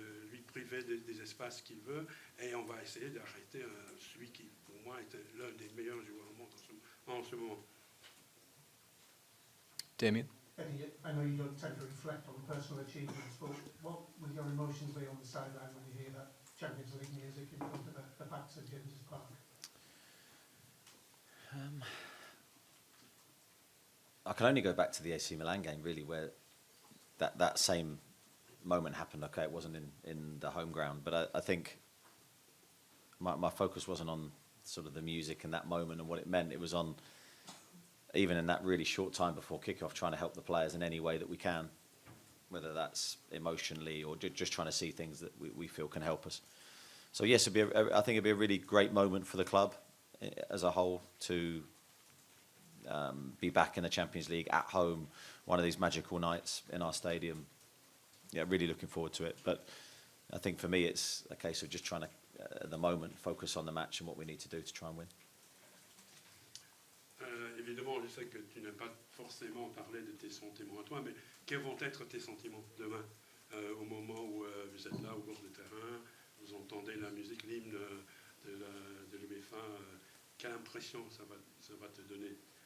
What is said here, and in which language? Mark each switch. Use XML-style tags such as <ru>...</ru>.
<fr>Lui priver des espaces qu'il veut, et on va essayer d'arrêter celui qui, pour moi, est l'un des meilleurs joueurs au monde en ce moment. Damien?</fr> <en>Eddie, I know you don't tend to reflect on personal achievements, but what will your emotions be on the sideline when you hear that Champions League music in front of the backs of James's Park? I can only go back to the AC Milan game, really, where that same moment happened. Okay, it wasn't in the home ground, but I think my focus wasn't on sort of the music and that moment and what it meant. It was on, even in that really short time before kickoff, trying to help the players in any way that we can, whether that's emotionally or just trying to see things that we feel can help us. So yes, I think it'd be a really great moment for the club as a whole to be back in the Champions League at home, one of these magical nights in our stadium. Yeah, really looking forward to it. But I think for me, it's a case of just trying to, at the moment, focus on the match and what we need to do to try and win.</en> <fr>Évidemment, je sais que tu n'as pas forcément parlé de tes sentiments à toi, mais quels vont être tes sentiments demain, au moment où vous êtes là au bord du terrain, vous entendez la musique, l'hymne de l'UEFA, quelle impression ça va te donner?</fr>